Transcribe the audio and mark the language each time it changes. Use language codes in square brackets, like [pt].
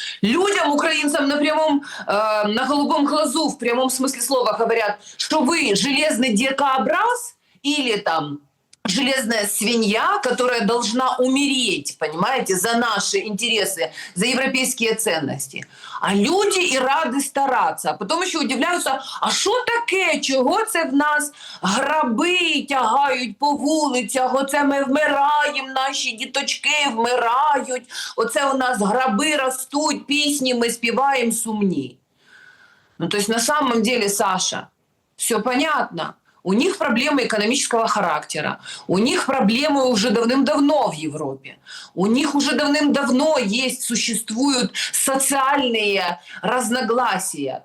[ru] Людям, украинцам на голубом глазу, в прямом смысле слова говорят, что вы железный дикобраз или там железная свинья, которая должна умереть, понимаете, за наши интересы, за европейские ценности. А люди и рады стараться. А потом еще [uk] удивляються, а що таке, чого це в нас граби тягають по вулицях, оце ми вмираємо, наші діточки вмирають, оце у нас граби ростуть, пісні ми співаємо сумні. [ru] Ну, то есть на самом деле, Саша, все понятно. У них проблемы экономического характера. У них проблемы уже давным-давно в Европе. У них уже давным-давно существуют социальные разногласия.